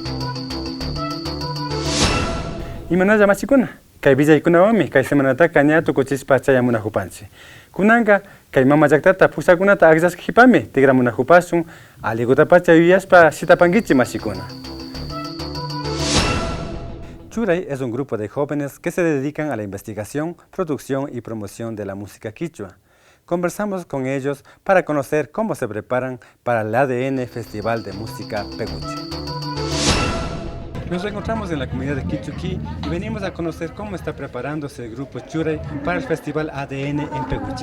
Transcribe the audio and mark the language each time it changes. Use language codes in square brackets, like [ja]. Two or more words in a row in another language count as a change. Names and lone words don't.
[qu] Imanalla machikuna, kay villaykunawami kay semanataqa ña tukuchispa chayamunahupanchik. Kunanqa kay mamallaktata pusakunata aqllaskihipami tigramunahupasun alligutapacha yuyaspa shitapankichik machikuna. [es] Churay es un grupo de jóvenes que se dedican a la investigación, producción y promoción de la música quichua. Conversamos con ellos para conocer cómo se preparan para el ADN Festival de Música Peguche. Nos encontramos en la comunidad de Quichuquí y venimos a conocer cómo está preparándose el grupo Churay para el Festival ADN en Peguche.